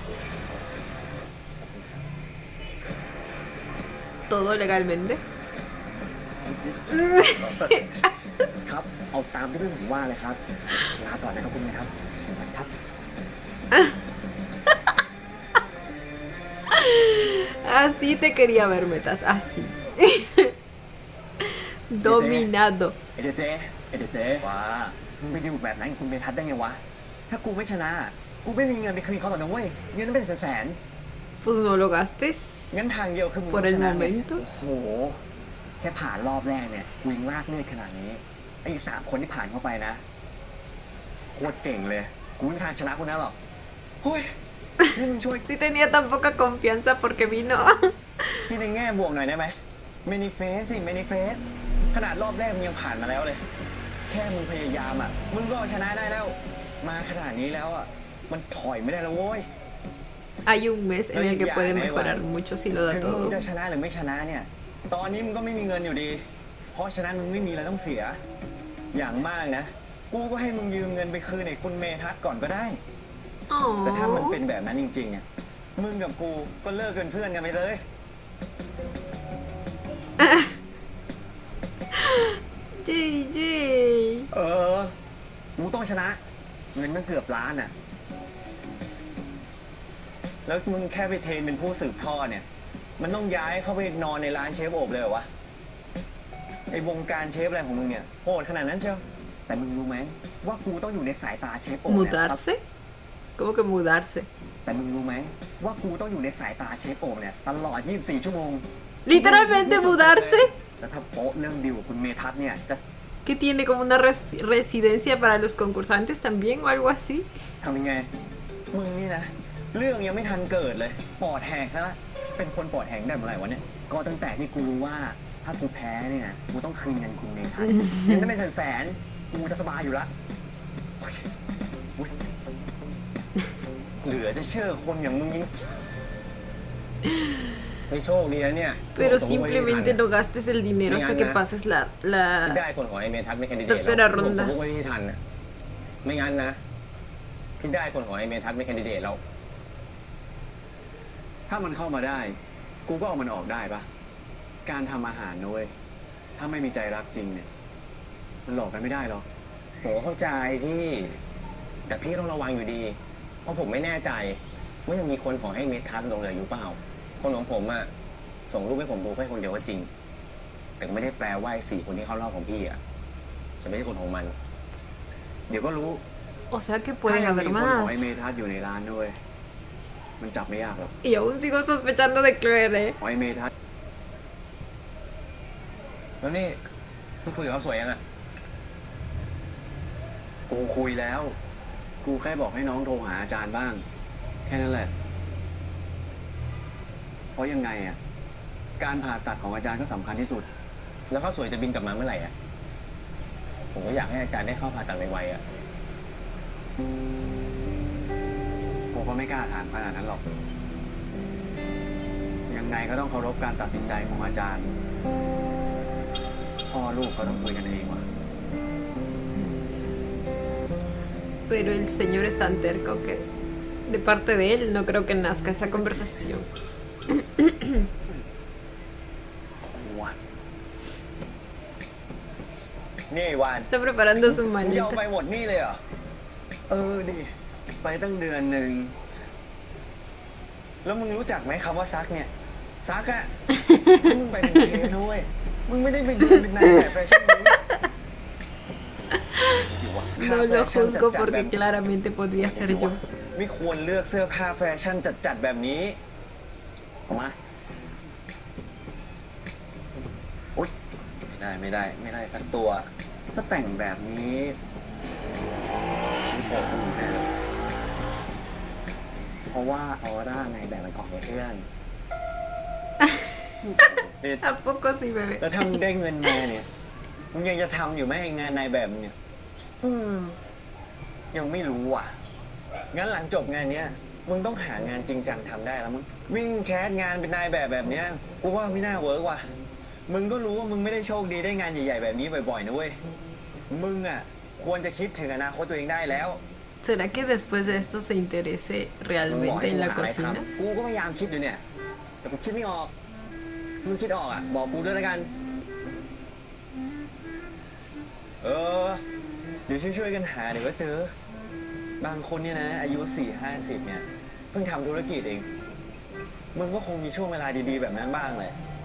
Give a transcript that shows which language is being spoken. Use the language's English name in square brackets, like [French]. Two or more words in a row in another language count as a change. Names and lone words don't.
[Spanish] Todo legalmente. [Thai] ครับ เอาตามที่เพื่อนผมว่าเลยครับ ลาก่อนนะครับคุณนะครับสวัสดีครับ [Spanish] Así te quería ver, Metas, así. Dominado. [Thai] เอเดเจว่ามึงไปดิวแบบนั้นกับคุณเมทัศน์ได้ไงวะ ถ้ากูไม่ชนะ กูไม่มีเงินไปคืนเขาหรอกนะเว้ย เงินนั้นเป็นแสน [Spanish] Pues no lo gastes. [Thai] งั้นทางเดียวคือมึง [Spanish] Por [Thai] ต้ [Spanish] el [Thai] องชนะไง [Spanish] momento. [Thai] ๆโอ้โห แค่ผ่านรอบแรกเนี่ยกูยังลากเลือดขนาดนี้ ไอ้อีก3 คนที่ผ่านเข้าไปนะโคตรเก่งเลย กูไม่มีทางชนะคุณนะหรอก เฮ้ยนี่มึงช่วย [Spanish] Sí tenía tan poca confianza porque vino. [Thai] ที่ในแง่บวกหน่อยได้ไหมเมนิเฟสสิเมนิเฟสขนาดรอบแรกมึงยังผ่านมาแล้วเลย แค่มึงพยายามอ่ะ มึงก็เอาชนะได้แล้ว มาขนาดนี้แล้วอ่ะ มันถอยไม่ได้แล้วโว้ย [Spanish] Hay un mes en el que puede mejorar mucho si lo da [Thai] ถึงมึง [Spanish] todo. [Thai] จะชนะหรือไม่ชนะเนี่ย ตอนนี้มึงก็ไม่มีเงินอยู่ดี เพราะฉะนั้นมึงไม่มีอะไรต้องเสีย อย่างมากนะ กูก็ให้มึงยืมเงินไปคืนไอ้คุณเมทัศน์ก่อนก็ได้ แต่ถ้ามัน Oh. เป็นแบบนั้นจริงๆอ่ะ มึงกับกูก็เลิกเป็นเพื่อนกันไปเลย JJ. กูต้องชนะ เงินมันเกือบล้านอ่ะ แล้วมึงแค่ไปเทรนเป็นผู้สืบทอดเนี่ย มันต้องย้ายเข้าไปนอนในร้านเชฟโอบเลยเหรอวะ ไอ้วงการเชฟอะไรของมึงเนี่ยโหดขนาดนั้นเชียว แต่มึงรู้ไหมว่ากูต้องอยู่ในสายตาเชฟโอบเนี่ย [Spanish] ¿Mudarse? ¿Cómo que mudarse? [Thai] แต่มึงรู้ไหมว่ากูต้องอยู่ในสายตาเชฟโอบเนี่ยตลอด 24 ชั่วโมง [Spanish] ¿Literalmente mudarse? [Thai] แล้วถ้าโป๊ะเรื่องดิวกับคุณเมทัศน์เนี่ยจะ [Spanish] ¿Que tiene como una residencia para los concursantes también o algo así? [Thai] ทำยังไง มึงนี่นะ เรื่องยังไม่ทันเกิดเลย ปอดแหกซะละ เป็นคนปอดแหกได้เมื่อไหร่วะเนี่ย ก็ตั้งแต่ที่กูรู้ว่าถ้ากูแพ้เนี่ยกูต้องคืนเงินคุณเมทัศน์เงินไม่เป็นแสนกูจะสบายอยู่ละโอเคอุ๊ยเหลือจะเชื่อคนอย่างมึงยิ่งไม่โชคดีนะเนี่ย [Spanish] Pero simplemente no gastes el dinero hasta que pases [Thai] ได้ [Spanish] la [Thai] คนของไอเมทัศน์ไม่แคนดิเดต [Spanish] tercera ronda. [Thai] ผมสมมติว่าพี่ทันน่ะไม่งั้นนะพี่ได้คนของไอเมทัศน์ไม่แคนดิเดตแล้ว ถ้ามันเข้ามาได้ กูก็เอามันออกได้ปะการทำอาหารนะเว้ยถ้าไม่มีใจรักจริงเนี่ย มันหลอกกันไม่ได้หรอก ผมเข้าใจพี่ แต่พี่ต้องระวังอยู่ดี เพราะผมไม่แน่ใจว่ายังมีคนของไอเมทัศน์ลงเหลืออยู่เปล่า คนของผมอะส่งรูปให้ผมดูแค่คนเดียวก็จริง แต่ก็ไม่ได้แปลว่าไอ้4 คนที่เข้ารอบของพี่อะจะไม่ใช่คนของมัน เดี๋ยวก็รู้ [Spanish] O sea que [Thai] ถ้า [Spanish] pueden [Thai] ยังมี [Spanish] haber [Thai] คนของไอ [Spanish] más. [Thai] เมทัศน์อยู่ในร้านด้วย มันจับไม่ยากหรอก [Spanish] Y aún sigo sospechando de Chloe, ¿eh? [Thai] ของไอเมทัศน์ แล้วนี่มึงคุยกับเขาสวยยังอะ กูคุยแล้ว กูแค่บอกให้น้องโทรหาอาจารย์บ้าง แค่นั้นแหละ เพราะยังไงอ่ะ การผ่าตัดของอาจารย์ก็สำคัญที่สุด แล้วเขาสวยจะบินกลับมาเมื่อไหร่อะผมก็อยากให้อาจารย์ได้เข้าผ่าตัดไวๆอะ กูก็ไม่กล้าถามขนาดนั้นหรอก ยังไงก็ต้องเคารพการตัดสินใจของอาจารย์ พ่อลูกก็ต้องคุยกันเองว่ะ [Spanish] Pero el señor es tan terco que de parte de él no creo que nazca esa conversación. [Thai] นี่วาน [Spanish] Está preparando su [Thai] มึงจะเอา [Spanish] maleta. [Thai] ไปหมดนี่เลยเหรอ ดิ ไปตั้งเดือนหนึ่ง แล้วมึงรู้จักไหมคำว่าซักเนี่ย ซักอะมึงไปเป็นเชฟนะเว้ยมึงไม่ได้เป็นนายแบบแฟชั่นนี้ No lo juzgo porque claramente podría ser yo. ไม่ควรเลือกเสื้อผ้าแฟชั่นจัดๆแบบนี้ออกมาอุ๊ยไม่ได้สักตัว ถ้าแต่งแบบนี้ชีวิตโปรดมึงแน่เลย เพราะว่าออร่าในแบบมันออกในเพื่อน [Spanish] ¿A poco sí, bebé? [Thai] แล้วถ้ามึงได้เงินมาเนี่ยมึงยังจะทำอยู่ไหมไอ้งานนายแบบเนี่ยยังไม่รู้อ่ะ งั้นหลังจบงานเนี้ยมึงต้องหางานจริงจังทำได้แล้วมึงวิ่งแคสงานเป็นนายแบบเนี้ยกูว่าไม่น่าเวิร์กว่ะมึงก็รู้ว่ามึงไม่ได้โชคดีได้งานใหญ่ๆแบบนี้บ่อยๆนะเว้ยมึงอ่ะควรจะคิดถึงอนาคตตัวเองได้แล้ว [Spanish] ¿Será que después de esto se interese [Thai] มึงบอก [Spanish] realmente [Thai] ให้ [Spanish] en [Thai] กู [Spanish] la [Thai] หาอะไรท [Spanish] cocina? [Thai] ำกูก็พยายามคิดอยู่เนี่ยแต่กูคิดไม่ออกมึงคิดออกอ่ะบอกกูด้วยแล้วกันเดี๋ยวช่วยๆกันหาเดี๋ยวก็เจอ บางคนเนี่ยนะอายุ40-50เนี่ยเพิ่งทำธุรกิจเองมึงก็คงมีช่วงเวลาดีๆแบบนั้นบ้างเลย